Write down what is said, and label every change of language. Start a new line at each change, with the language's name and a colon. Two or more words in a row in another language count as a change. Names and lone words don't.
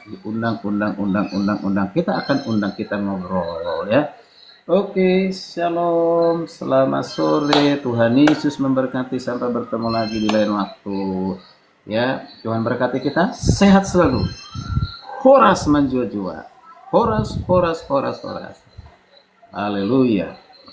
Indonesian: Undang. Kita akan undang, kita ngobrol ya. Oke, shalom, selamat sore, Tuhan Yesus memberkati, sampai bertemu lagi di lain waktu. Ya, Tuhan berkati kita, sehat selalu,
Batak Karo: horas menjua-jua. Horas, horas, horas, horas.
Indonesian: Haleluya.